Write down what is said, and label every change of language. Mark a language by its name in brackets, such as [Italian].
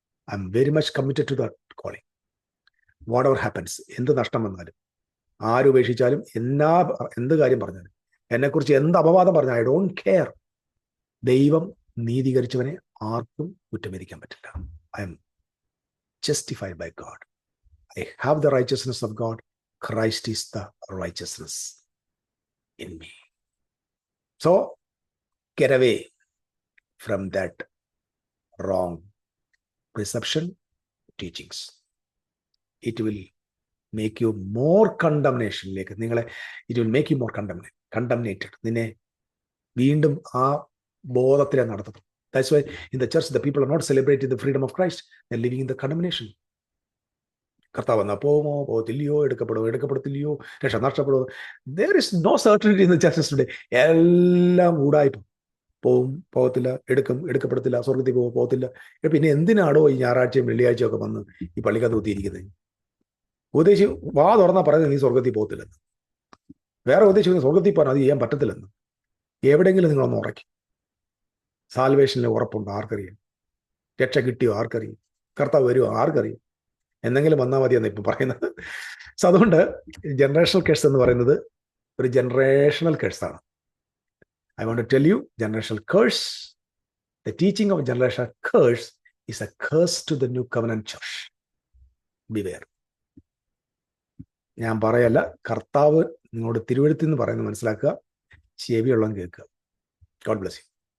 [English] I'm very much committed to that calling. Whatever happens, [Malayalam] എന്ത് നഷ്ടം വന്നാലും, ആരുപേക്ഷിച്ചാലും, എന്ത് കാര്യം പറഞ്ഞാലും, എന്നെക്കുറിച്ച് എന്ത് അപവാദം പറഞ്ഞാൽ [English] I don't care. [Malayalam] ദൈവം നീതീകരിച്ചവനെ ആർക്കും കുറ്റമേരിക്കാൻ പറ്റില്ല. [English] I'm justified by God. I have the righteousness of God. Christ is the righteousness in me. So get away from that wrong perception, teachings. It will make you more condemnation. It will make you more condemnated. [Malayalam] നിന്നെ വീണ്ടും ആ ബോധത്തിലാണ് നടത്തുന്നത്. [English] That's why in the church, the people are not celebrating the freedom of Christ. They're living in the condemnation. [Malayalam] കർത്താവ് വന്നാൽ pomo, പോകത്തില്ലയോ, എടുക്കപ്പെടത്തില്ലയോ, രക്ഷ നഷ്ടപ്പെടുമോ? [English] There is no certainty in the churches today. [Malayalam] എല്ലാം ഊടായ്പ. പോകത്തില്ല, എടുക്കപ്പെടത്തില്ല, സ്വർഗത്തിൽ പോകത്തില്ല. പിന്നെ എന്തിനാണോ ഈ ഞായറാഴ്ചയും വെള്ളിയാഴ്ചയും ഒക്കെ വന്ന് ഈ പള്ളിക്കകത്ത് കുത്തിയിരിക്കുന്നത്? ഉപദേശി വാ തുറന്നാ പറയുന്നത് നീ സ്വർഗത്തിൽ പോകത്തില്ലെന്ന്. വേറെ ഉപദേശിക്കുന്ന സ്വർഗത്തിൽ പോകാൻ അത് ചെയ്യാൻ പറ്റത്തില്ലെന്ന്. എവിടെയെങ്കിലും നിങ്ങളൊന്ന് ഉറയ്ക്കും. സാൽവേഷനിൽ ഉറപ്പുണ്ടോ? ആർക്കറിയാം? രക്ഷ കിട്ടിയോ? ആർക്കറിയാം? കർത്താവ് വരുമോ? ആർക്കറിയാം? എന്തെങ്കിലും വന്നാൽ മതിയെന്ന് ഇപ്പം പറയുന്നത്. സോ അതുകൊണ്ട് ജനറേഷണൽ കേഴ്സ് എന്ന് പറയുന്നത് ഒരു generational കേഴ്സാണ്. [English] I want to tell you, generational curse, the teaching of generational curse is a curse to the new covenant church. Beware. [Malayalam] ഞാൻ പറയല്ല, കർത്താവ് നിങ്ങളോട് തിരുവെഴുത്തിൽ നിന്ന് പറയുന്നത് മനസ്സിലാക്കുക, ചെവിയുള്ളവൻ കേൾക്കുക. [English] God bless you.